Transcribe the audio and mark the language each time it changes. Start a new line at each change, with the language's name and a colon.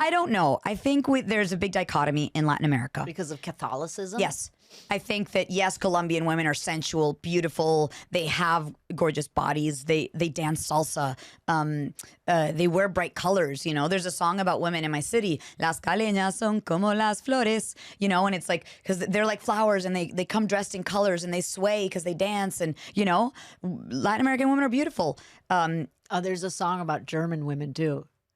English: I don't know. I think there's a big dichotomy in Latin America. Because of Catholicism? Yes. I think that, yes, Colombian women are sensual, beautiful. They have gorgeous bodies. They dance salsa. They wear bright colors. You know, there's a song about women in my city.
Spanish: Las caleñas son como las flores.
English: You know, and it's like, because they're like flowers and they come dressed in colors and they sway because they dance. And, you know, Latin American women are beautiful. There's a song about German women too.